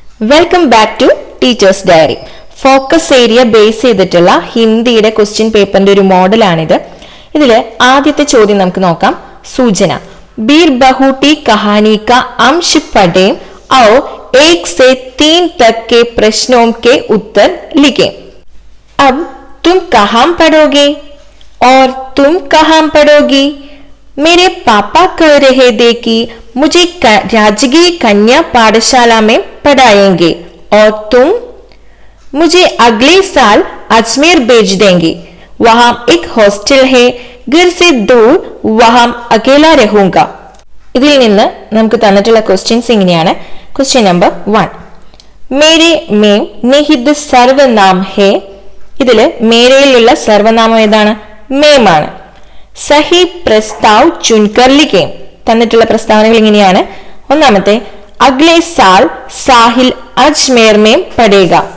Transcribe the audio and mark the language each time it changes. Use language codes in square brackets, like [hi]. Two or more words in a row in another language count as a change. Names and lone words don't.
[en] Welcome back to Teachers Diary. focus area base [ml] ചെയ്തിട്ടുള്ള ഹിന്ദിയുടെ ക്വസ്റ്റ്യൻ പേപ്പറിന്റെ ഒരു മോഡലാണിത്. ഇതില് ആദ്യത്തെ ചോദ്യം നമുക്ക് നോക്കാം. സൂചന: [hi] बीर बहूटी कहानी का अंश पढ़ें और 1 से 3 तक के प्रश्नों के उत्तर लिखें. अब तुम कहाँ पढ़ोगे और तुम कहाँ पढ़ोगी? मेरे पापा कह रहे थे कि मुझे राजकीय कन्या पाठशाला में पढ़ाएंगे और तुम? मुझे अगले साल अजमेर भेज देंगे. वहां एक हॉस्टल है, घर से दूर, वहां अकेला रहूंगा. [ml] ഇതിൽ നിന്ന് നമുക്ക് തന്നിട്ടുള്ള ക്വസ്റ്റ്യൻസ് ഇങ്ങനെയാണ്. [en] question number [hi] 1, मेरे में निहित सर्वनाम है. [ml] ഇതില് മേരയിലുള്ള സർവനാമം ഏതാണ്? മേം ആണ്. [hi] सही प्रस्ताव चुनकर लिखें. [ml] തന്നിട്ടുള്ള പ്രസ്താവനകൾ ഇങ്ങനെയാണ്. ഒന്നാമത്തെ, [hi] अगले साल साहिल अजमेर में पढ़ेगा.